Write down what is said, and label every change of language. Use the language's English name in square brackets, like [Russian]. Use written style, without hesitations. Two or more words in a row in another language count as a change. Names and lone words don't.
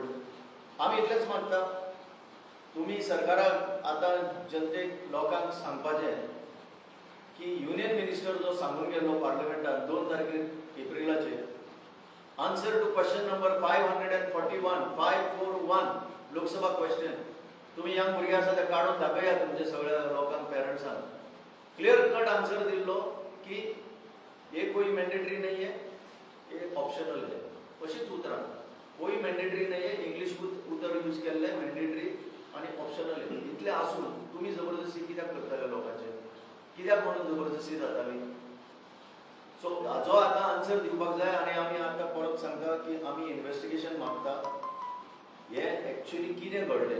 [Konkani] आमी इतलेंच मागता, तुमी सरकाराक आतां जनतेक लोकांक सांगपाचें की [English] union minister [Konkani] जो सांगून गेल्लो पार्लमेंटान 2 तारखेर एप्रिलाचेर, [English] answer to question number 541 Lok Sabha question, [Konkani] तुमी यंग भुरगे आसा ते काडून दाखयात तुमच्या सगळ्या लोकांक, पेरंट्सांक. [English] clear cut answer [Konkani] दिल्लो की [Hindi] ये कोई मैंडेटरी नहीं है, ये ऑप्शनल है. [Konkani] अशीच उतरां, [Hindi] कोई मैंडेटरी नहीं है, [Konkani] इंग्लिश उतर यूज केल्ले, मैंडेटरी आनी ऑप्शनल है. इतलें आसून तुमी जबरदस्ती कित्याक करताले लोकांचेर? कित्याक म्हणून जबरदस्ती जाताली? सो हाजो आतां आन्सर दिवपाक जाय. आनी आमी आतां परत सांगता की आमी इन्व्हेस्टिगेशन मागता, हे एक्चुअली कितें घडलें.